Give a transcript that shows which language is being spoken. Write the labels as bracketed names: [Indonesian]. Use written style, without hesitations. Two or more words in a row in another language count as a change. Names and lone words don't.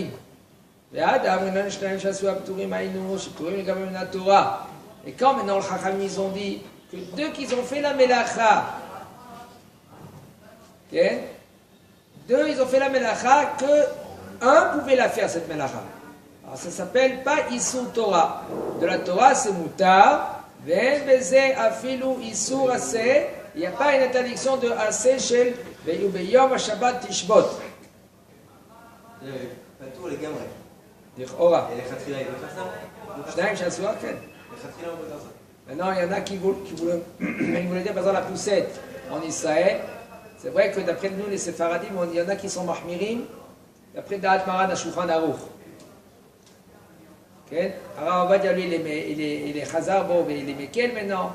[French] Et quand maintenant le Chacham, ils ont dit que deux qui ont fait la melacha, okay? Deux, ils ont fait la melacha, que un pouvait la faire, cette melacha. Alors ça s'appelle pas [Hebrew] איסור תורה. [French] De la Torah, c'est mutar. [Hebrew] ואין בזה אפילו איסור עשה. [French] Il n'y a pas une interdiction de [Hebrew] עשה של ביום השבת תשבות. [French] pas tout, les gamins. [Hebrew] לכאורה. [French] Et les khatila, ils peuvent faire ça? [Hebrew] שניים שעשו, כן. [French] Les khatila, on peut faire ça. Maintenant, il y en a qui voulaient dire, par exemple, la poussette en Israël. C'est vrai que d'après nous, les Séfaradim, il y en a qui sont mahmirim, d'après [Hebrew] דעת מרן [French] à Shulchan Aruch. Alors, on va dire, lui, il est Chazar, bon, mais il est Mekel maintenant.